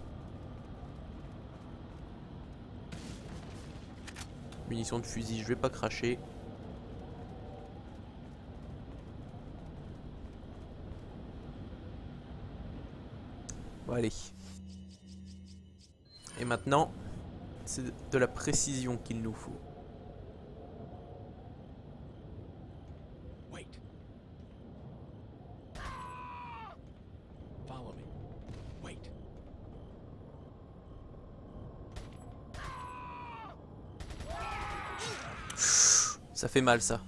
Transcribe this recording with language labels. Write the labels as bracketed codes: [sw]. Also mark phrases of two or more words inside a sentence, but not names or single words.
[fr] Munitions de fusil, je vais pas cracher. Bon, allez. Et maintenant, c'est de la précision qu'il nous faut. [en] Wait. Follow me. Wait. [fr] Ça fait mal ça.